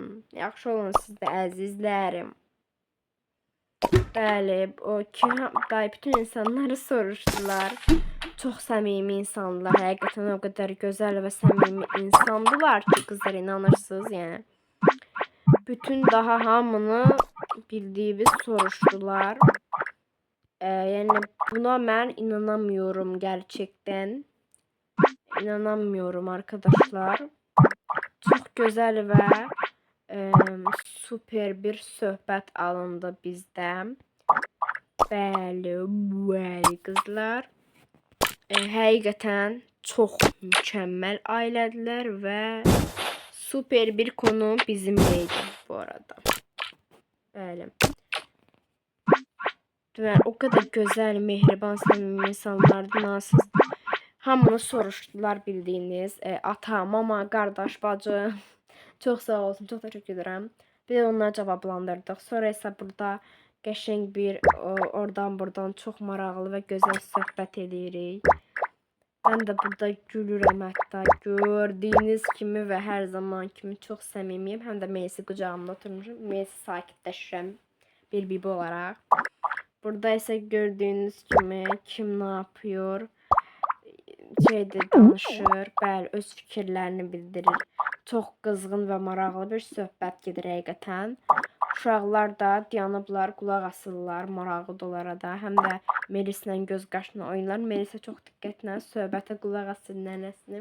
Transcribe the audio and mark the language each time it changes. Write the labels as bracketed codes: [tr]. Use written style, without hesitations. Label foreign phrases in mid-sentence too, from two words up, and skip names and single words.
[az] Yaxşı olun siz də əzizlərim. Bəli, o ki, bütün insanları soruşdular. Çox səmimi insanlar, həqiqətən o qədər gözəl və səmimi insandılar ki, qızlar inanırsınız, yəni. Bütün daha hamını bildiyimiz soruşdular. Yəni buna mən [tr] inanamıyorum gerçekten. İnanamıyorum arkadaşlar. Çok güzel ve super bir [az] söhbət alındı bizdən. Bəli qızlar. Həqiqətən çox mükəmməl ailədilər və [tr] super bir konu bizimleydi bu arada. [az] Bəli. [tr] Ve o kadar güzel, [az] mehriban, səmimi insanlardı, nasıl. Hamını soruşdular bildiğiniz. Ata, mama, qardaş, bacı. Çox sağ olsun, çox təşəkkür edirəm. Bir də onları cavablandırdıq. Sonra isə burada qəşəng bir oradan-buradan çox maraqlı və gözəl söhbət edirik. [tr] Ben de [az] burada gülürəm hətta. Gördüyünüz kimi və hər zaman kimi çox səmimiyim. Həm də Melisi qucağımda oturmuşum. Melisi sakitləşirəm bir bibi olaraq. [tr] Burada ise gördüğünüz gibi kim ne yapıyor, [az] danışır, bəli, öz fikirlərini bildirir. Çox qızğın və maraqlı bir söhbət gedir həqiqətən. Uşaqlar da dayanıblar, qulaq asırlar, maraqlıdırlar da. Həm də Melislə göz qaşına oynarlar. Melisə çox diqqətlə söhbətə qulaq asır nənəsinin.